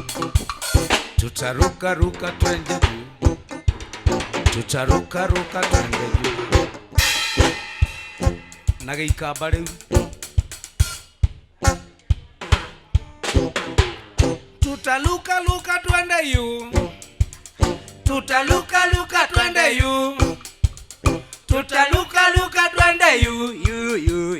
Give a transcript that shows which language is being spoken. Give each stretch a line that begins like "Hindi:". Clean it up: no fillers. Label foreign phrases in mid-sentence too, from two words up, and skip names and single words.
Swahili: Tutaruka ruka twende juu. Tutaruka ruka twende juu.
Kikuyu: Nagikamba riu.
Swahili: Tutaluka luka twende yu. Tutaluka luka twende yu. Tutaluka luka twende yu.